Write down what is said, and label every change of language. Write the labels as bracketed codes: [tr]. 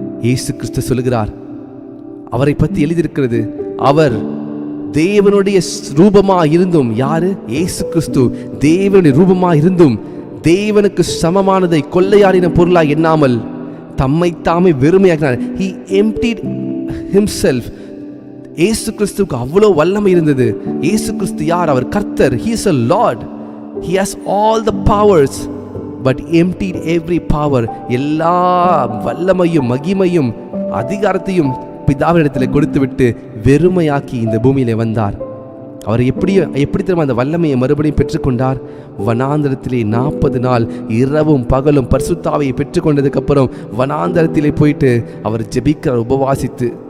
[ta] இயேசு கிறிஸ்து சொல்லுகிறார், அவரை பற்றி எழுதியிருக்கிறது, அவர் தேவனுடைய ரூபமா இருந்தும். யாரு? இயேசு கிறிஸ்து தேவனுடைய ரூபமா இருந்தும் தேவனுக்கு சமமானதை கொள்ளையாடின பொருளாய் எண்ணாமல் தம்மை தாமே வெறுமையாக்கினார். [en] He emptied himself. [ta] இயேசு கிறிஸ்துவுக்கு அவ்வளோ வல்லமை இருந்தது. இயேசு கிறிஸ்து யார்? அவர் கர்த்தர். [en] He is a Lord. He has all the powers but emptied every power. [ta] எல்லா வல்லமையும் மகிமையும் அதிகாரத்தையும் பிதாவினிடத்தில் கொடுத்து விட்டு வெறுமையாக்கி இந்த பூமியிலே வந்தார். அவர் எப்படி தெரியுமா அந்த வல்லமையை மறுபடியும் பெற்றுக்கொண்டார்? வனாந்தரத்திலே 40 நாள் இரவும் பகலும் பரிசுத்தாவியை பெற்றுக்கொண்டதுக்கு அப்புறம் வனாந்தரத்திலே போயிட்டு அவர் ஜெபிக்கிறார், உபவாசித்து.